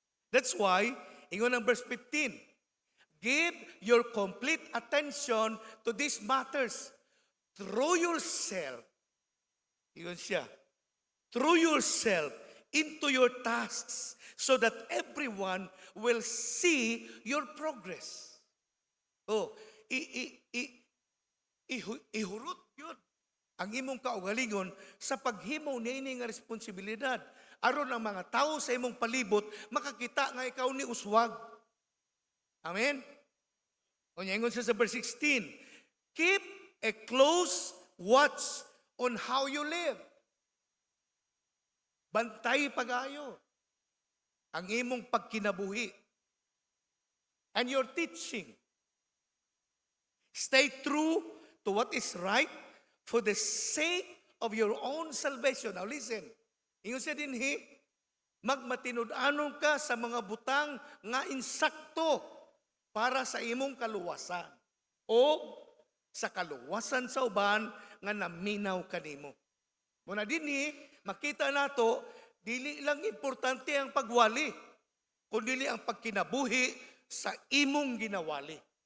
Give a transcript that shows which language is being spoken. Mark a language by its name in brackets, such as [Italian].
[English] That's why [Cebuano] ingon ang [English] verse 15, give your complete attention to these matters through yourself. [Cebuano] Ingon siya, [English] through yourself into your tasks so that everyone will see your progress. [Cebuano] Oh, ihurot yun ang imong kaugalingon sa paghimo niini nga responsibilidad. Aron ang mga tao sa imong palibot makakita nga ikaw ni uswag. [English] Amen? [Cebuano] O ingon siya sa [English] verse 16, keep a close watch on how you live. [Cebuano] Bantay pag-ayo ang imong pagkinabuhi [English] and your teaching. Stay true to what is right for the sake of your own salvation. Now listen, [Cebuano] ingon siya dinhi, magmatinud-anon ka sa mga butang nga insakto para sa imong kaluwasan o sa kaluwasan sa uban nga naminaw kanimo. Muna dinhi, makita nato, dili lang importante ang pagwali, kundi ang pagkinabuhi sa imong ginawali.